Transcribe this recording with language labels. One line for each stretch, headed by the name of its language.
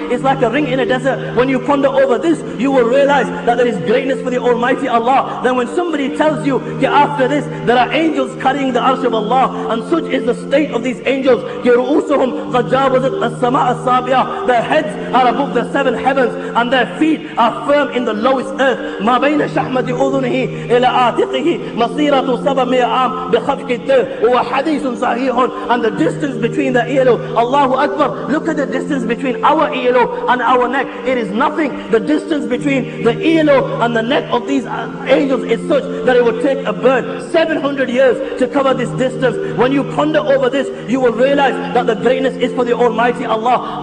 English: It's like a ring in a desert. When you ponder over this, you will realize that there is greatness for the Almighty Allah. Then when somebody tells you, after this, there are angels carrying the arsh of Allah, and such is the state of these angels. Their heads are above the seven heavens, and their feet are firm in the lowest earth.
Arabic: ما بين شحمة أذنه إلى عاتقه مسيرة 700 عام بخفق الدر وهو حديث صحيح.
English: And the distance between the earlobe, Allahu Akbar, look at the distance between our earlobe and our neck. It is nothing. The distance between the earlobe and the neck of these angels is such that it would take a bird 700 years to cover this distance. When you ponder over this, you will realize that the greatness is for the Almighty Allah.